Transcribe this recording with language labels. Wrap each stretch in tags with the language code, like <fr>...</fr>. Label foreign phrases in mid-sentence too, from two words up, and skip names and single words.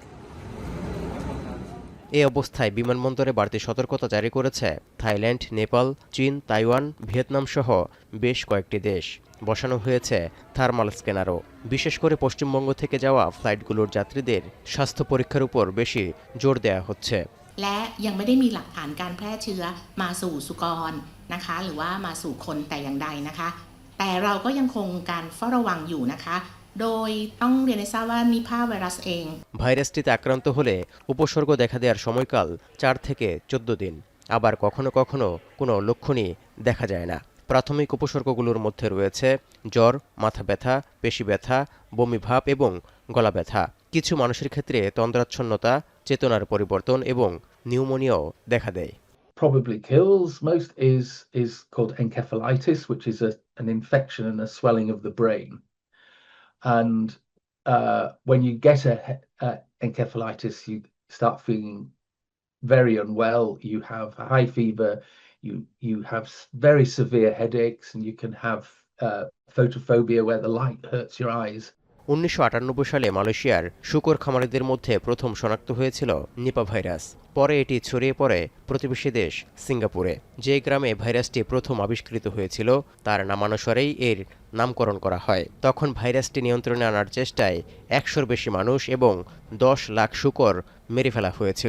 <bn>এই অবস্থায় বিমানবন্দরে বাড়তি সতর্কতা জারি করেছে থাইল্যান্ড, নেপাল, চীন, তাইওয়ান, ভিয়েতনাম সহ বেশ কয়েকটি দেশ। বসানো হয়েছে</bn> <en>thermal scanner.</en> <bn>বিশেষ করে পশ্চিমবঙ্গ থেকে যাওয়া ফ্লাইটগুলোর যাত্রীদের স্বাস্থ্য পরীক্ষার উপর বেশি জোর দেওয়া হচ্ছে।</bn> <th>และยังไม่ได้มีหลักฐานการแพร่เชื้อมาสู่สุกรนะคะหรือว่ามาสู่คนแต่อย่างใดนะคะแต่เราก็ยังคงการเฝ้าระวังอยู่นะคะโดยต้องเรียนให้ทราบว่านิพาไวรัสเอง</th> <bn>ভাইরাসটিতে আক্রান্ত হলে উপসর্গ দেখা দেওয়ার সময়কাল ৪ থেকে ১৪ দিন। আবার কখনো কখনো কোনো লক্ষণই দেখা যায় না। প্রাথমিক উপসর্গগুলোর মধ্যে রয়েছে জ্বর, মাথা ব্যথা, পেশি ব্যথা, বমি ভাব এবং গলা ব্যথা। কিছু মানুষের ক্ষেত্রে তন্দ্রাচ্ছন্নতা, চেতনার পরিবর্তন এবং নিউমোনিয়াও দেখা দেয়।</bn> <en>Probably kills most is called encephalitis, which is an infection and a swelling of the brain. And when you get a encephalitis, you start feeling very unwell. You have high fever. You have very severe headaches, and you can have photophobia, where the light hurts your eyes.</en> <bn>1998 সালে মালয়েশিয়ার শূকর খামারিদের মধ্যে প্রথম শনাক্ত হয়েছিল নিপা ভাইরাস। পরে এটি ছড়িয়ে পড়ে প্রতিবেশী দেশ সিঙ্গাপুরে। যে গ্রামে ভাইরাসটি প্রথম আবিষ্কৃত হয়েছিল তার নামানুসারেই এর নামকরণ করা হয়। তখন ভাইরাসটি নিয়ন্ত্রণে আনার চেষ্টায় 100-র বেশি মানুষ এবং 10 লাখ শূকর মেরে ফেলা হয়েছিল।</bn>